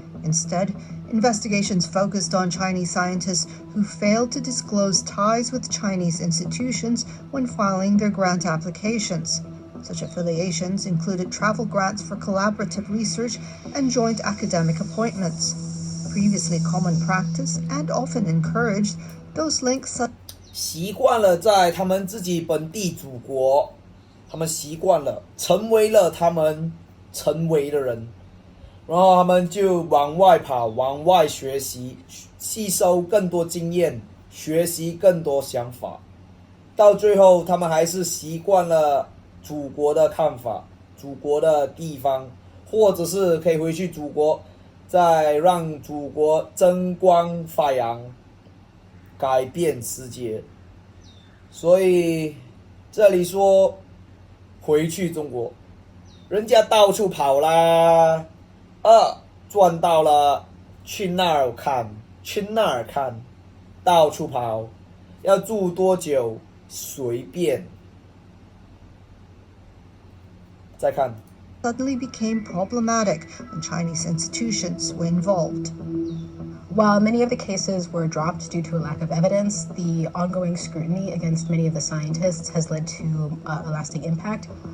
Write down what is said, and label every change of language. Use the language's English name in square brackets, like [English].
[English] Instead, investigations focused on Chinese scientists who failed to disclose ties with Chinese institutions when filing their grant applications. Such affiliations included travel grants for collaborative research and joint academic appointments. Previously common practice and often encouraged, those links [Chinese] 习惯了在他们自己本地祖国，他们习惯了，成为了他们成为的人，然后他们就往外跑，往外学习，吸收更多经验，学习更多想法，到最后他们还是习惯了祖国的看法，祖国的地方，或者是可以回去祖国，再让祖国增光发扬，改变世界。所以这里说回去中国，人家到处跑啦，赚到了，去那儿看，去那儿看，到处跑，要住多久随便。再看。 [English] suddenly became problematic when Chinese institutions were involved. While many of the cases were dropped due to a lack of evidence, the ongoing scrutiny against many of the scientists has led to a lasting impact.